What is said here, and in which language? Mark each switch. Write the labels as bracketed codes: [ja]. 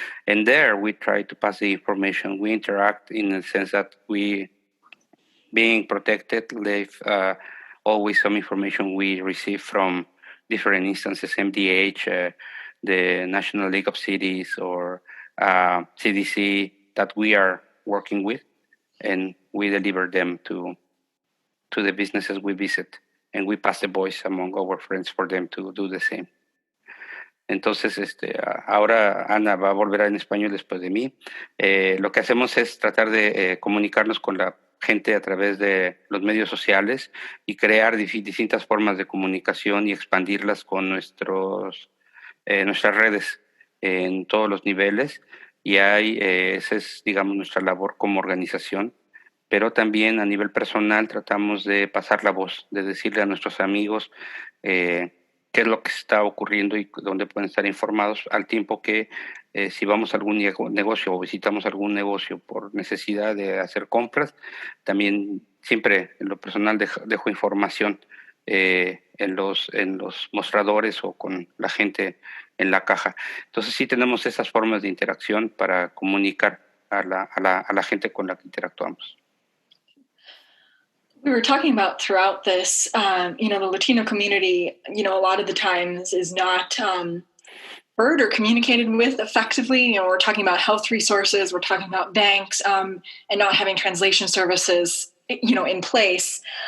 [en] And there we try to pass the information. We interact in the sense that we, being protected, leave always some information we receive from different instances, MDH, the National League of Cities, or CDC, that we are working with, and we deliver them to the businesses we visit. And we pass the voice among our friends for them to do the same. [es] Entonces, ahora Ana va a volver en español después de mí. Lo que hacemos es tratar de comunicarnos con la gente a través de los medios sociales y crear distintas formas de comunicación y expandirlas con nuestras redes en todos los niveles. Y esa es, digamos, nuestra labor como organización. Pero también a nivel personal tratamos de pasar la voz, de decirle a nuestros amigos qué es lo que está ocurriendo y dónde pueden estar informados, al tiempo que si vamos a algún negocio o visitamos algún negocio por necesidad de hacer compras, también siempre en lo personal dejo información en los mostradores o con la gente en la caja. Entonces sí tenemos esas formas de interacción para comunicar a la gente con la que interactuamos. [en] We were talking about throughout this, the Latino community, a lot of the times is not heard or communicated with effectively. We're talking about health resources, we're talking about banks, and not having translation services, in place.